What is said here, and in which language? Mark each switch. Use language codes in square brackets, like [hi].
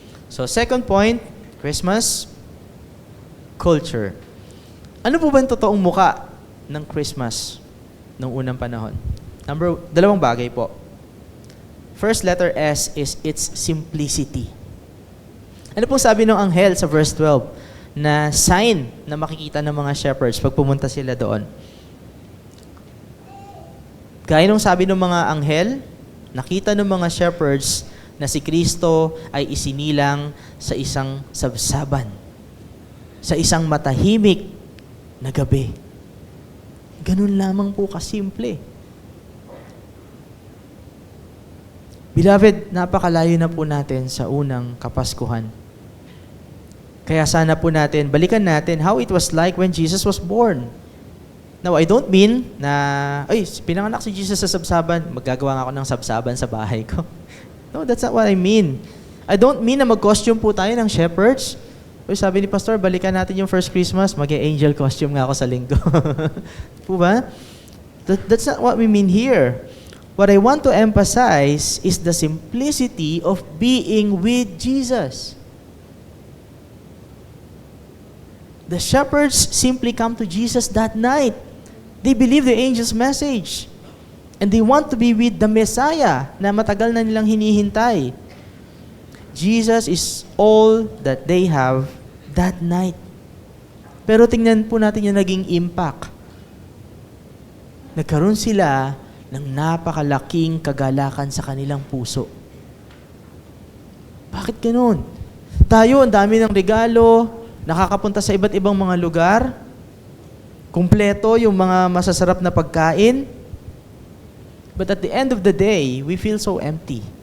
[en] So second point, Christmas, culture. [tl] Ano po ba yung totoong muka ng Christmas noong unang panahon? Dalawang bagay po. [en] First letter S is its simplicity. [tl] Ano pong sabi ng anghel sa verse 12 na sign na makikita ng mga shepherds pag pumunta sila doon? Gaya nung sabi ng mga anghel, nakita ng mga shepherds na si Kristo ay isinilang sa isang sabsaban, sa isang matahimik na gabi. Ganun lamang po kasimple. Beloved, napakalayo na po natin sa unang Kapaskuhan. Kaya sana po natin, balikan natin [en] how it was like when Jesus was born. Now, I don't mean [tl] na, pinanganak si Jesus sa sabsaban, magagawa nga ako ng sabsaban sa bahay ko. [en] No, that's not what I mean. I don't mean [tl] na mag-costume po tayo ng shepherds. Sabi ni Pastor, balikan natin yung first Christmas, mag-angel costume nga ako sa linggo. Po ba? [en] That's not what we mean here. What I want to emphasize is the simplicity of being with Jesus. The shepherds simply come to Jesus that night. They believe the angel's message. And they want to be with the Messiah [tl] na matagal na nilang hinihintay. [en] Jesus is all that they have that night. [tl] Pero tingnan po natin yung naging impact. Nagkaroon sila ng napakalaking kagalakan sa kanilang puso. Bakit ganun? Tayo, ang dami ng regalo, nakakapunta sa iba't ibang mga lugar, kumpleto yung mga masasarap na pagkain, [en] but at the end of the day, we feel so empty.